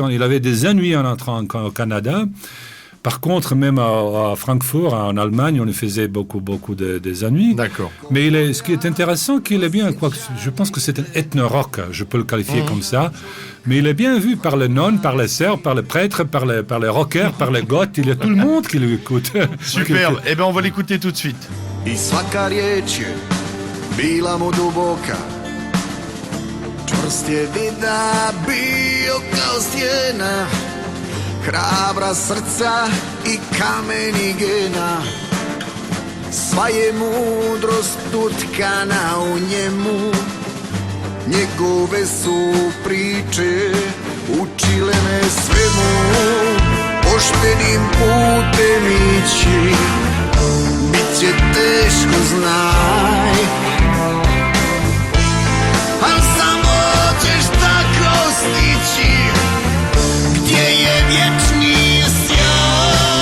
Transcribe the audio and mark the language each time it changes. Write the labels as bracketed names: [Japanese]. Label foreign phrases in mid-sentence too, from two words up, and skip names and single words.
[French] Il avait des ennuis en entrant au Canada. Par contre, même à Francfort, en Allemagne, on lui faisait beaucoup des ennuis. D'accord. Mais ce qui est intéressant, qu'il est bien, je pense que c'est un ethno-rock, je peux le qualifier comme ça, mais il est bien vu par les nonnes, par les sœurs, par les prêtres, par les rockers, par les goths, il y a tout le monde qui l'écoute. Superbe. Eh bien, on va l'écouter tout de suite. [Serbian] I svaka riječ je bila mu duboka, čvrst je vida bio kao stijena, hrabra srca i kameni gena, sva je mudrost utkana u njemu, njegove su priče učile me svemu, poštenim putem ići, bit će teško, znaj, al samo ćeš tako stići, gdje je vječni sjaj.